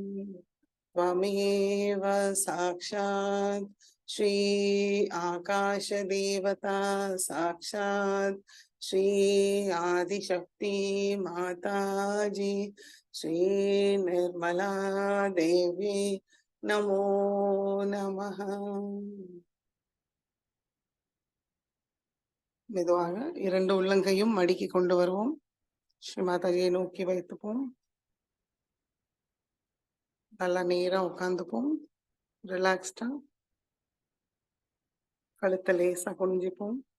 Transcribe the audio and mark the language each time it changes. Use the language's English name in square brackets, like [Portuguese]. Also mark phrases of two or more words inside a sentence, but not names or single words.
[Sanskrit] त्वमेव साक्षात श्री आकाश देवता साक्षात श्री आदिशक्ति माता जी, श्री निर्मला देवी नमो नमः. [Tamil] மெதுவாக இரண்டு உள்ளங்கையும் மடிக்கி கொண்டு வருவோம். ஸ்ரீ மாதாஜியை நோக்கி வைத்துப்போம். நல்லா நேரா உட்காந்துப்போம். ரிலாக்ஸ்டா கழுத்தை லேசா குனிஞ்சிப்போம்.